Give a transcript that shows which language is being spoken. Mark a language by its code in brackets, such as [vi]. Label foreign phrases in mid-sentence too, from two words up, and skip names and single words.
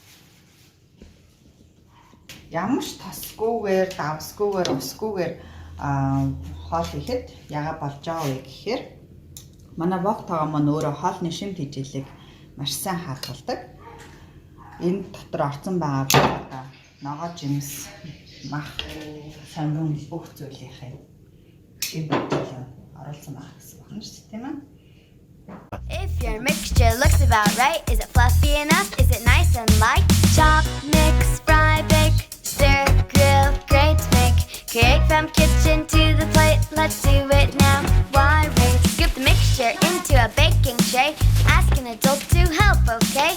[mn] Ямар ч тосгүйгээр, давсгүйгээр, усгүйгээр хоол ихэд яга болж байгаа вэ гэхээр манай вок тагаа маань өөрөө хоолны шимт хижээлийг маш сайн хаалгадаг. Энэ дотор орсон байгаа ногоо жимс, мах, самбун бүх зүйлийнхээ шимт хижээл оруулсан байгаа гэсэн байна шүү дээ, тийм ээ. [en] If your mixture looks about right, is it fluffy enough? Is it nice and light? Chop, mix, fry, bake, stir, grill, great to make. Cake from kitchen to the plate, let's do it now. Why wait? Scoop the mixture into a baking tray. Ask an adult to help, okay?